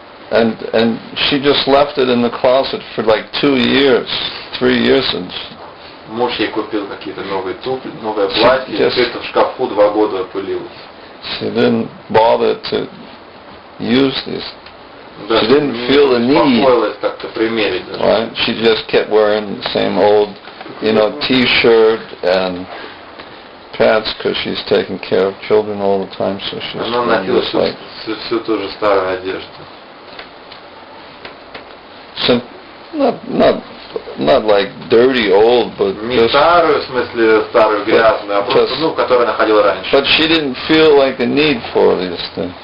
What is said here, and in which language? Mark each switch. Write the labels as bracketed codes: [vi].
[en] And she just left it in the closet for like 2 years, 3 years, and [ru] Муж ей купил какие-то новые туфли, новое платье, и все это в шкафу 2 года пылилось. [en] she didn't bother to use these. [ru] Даже [en] She didn't feel the need. [ru] беспокоилась как-то примерить даже. [en] Right? She just kept wearing the same old, T-shirt and pants because she's taking care of children all the time, so she's [ru] Она носила [en] just like [ru] всю ту же старую одежду. [en] not like dirty old, but [ru] Не [en] just. [ru] старую, в смысле старую грязную, а просто, которую она ходила раньше. [en] But she didn't feel like a need for these things.